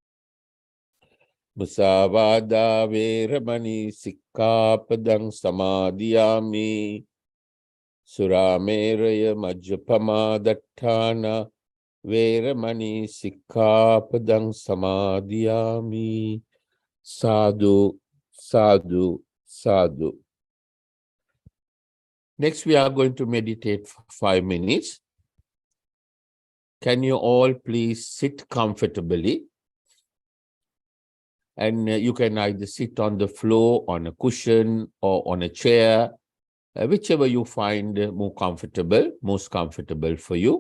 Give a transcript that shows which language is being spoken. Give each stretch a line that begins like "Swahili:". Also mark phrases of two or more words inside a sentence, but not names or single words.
Pali: Musavada veramani sikkhapadang samadhiyami. Surameraya majjapama dattana veramani sikkhapadang samadhiyami. Sadhu, sadhu, sadhu.
English: Next, we are going to meditate for 5 minutes. Can you all please sit comfortably? And you can either sit on the floor, on a cushion, or on a chair, whichever you find more comfortable, most comfortable for you.